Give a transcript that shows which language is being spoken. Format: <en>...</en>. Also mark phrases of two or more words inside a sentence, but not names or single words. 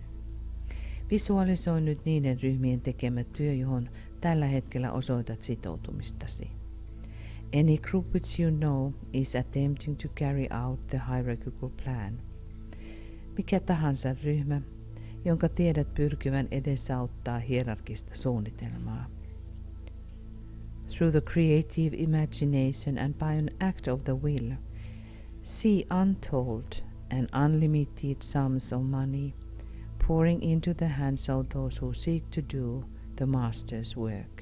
<fi>Visualisoi nyt niiden ryhmien tekemä työ, johon tällä hetkellä osoitat sitoutumistasi.</fi> <en>Any group which you know is attempting to carry out the hierarchical plan.</en> <fi>Mikä tahansa ryhmä, jonka tiedät pyrkivän edesauttaa hierarkista suunnitelmaa.</fi> <en>Through the creative imagination and by an act of the will, see untold and unlimited sums of money pouring into the hands of those who seek to do the master's work.</en>